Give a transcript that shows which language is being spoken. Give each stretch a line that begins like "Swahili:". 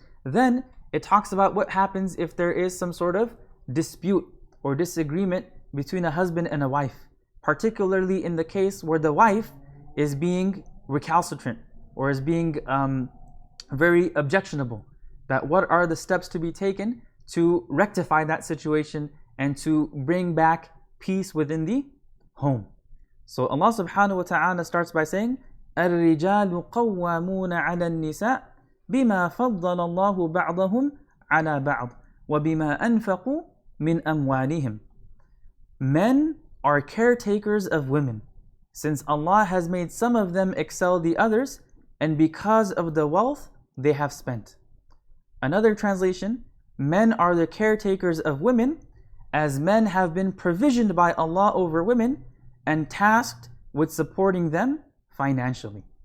English: Then it talks about what happens if there is some sort of dispute or disagreement between a husband and a wife, particularly in the case where the wife is being recalcitrant or is being very objectionable. That what are the steps to be taken to rectify that situation and to bring back peace within the home. So Allah subhanahu wa ta'ala starts by saying,
Arabic: الرجال قوامون على النساء بما فضل الله بعضهم على بعض وبما أنفقوا من أموالهم.
English: Men are caretakers of women, since Allah has made some of them excel the others, and because of the wealth they have spent. Another translation, men are the caretakers of women, as men have been provisioned by Allah over women and tasked with supporting them financially.